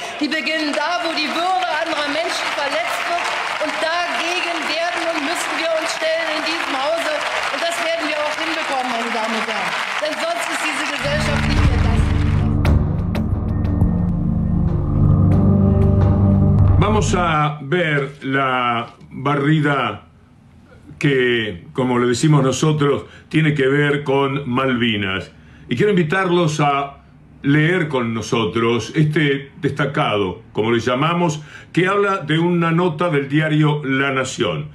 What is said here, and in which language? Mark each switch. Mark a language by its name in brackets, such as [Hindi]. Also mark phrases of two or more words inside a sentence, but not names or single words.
[German] Die beginnen da, wo die Würde anderer Menschen verletzt wird. Und dagegen werden und müssen wir uns stellen in diesem Hause. Und das werden wir auch hinbekommen, meine Damen und Herren. Denn sonst ist diese Gesellschaft nicht mehr das. [Spanish] Vamos a ver la barrida que, como le decimos nosotros, tiene que ver con Malvinas. Y quiero invitarlos a leer con nosotros este destacado, como le llamamos, que habla de una nota del diario La Nación.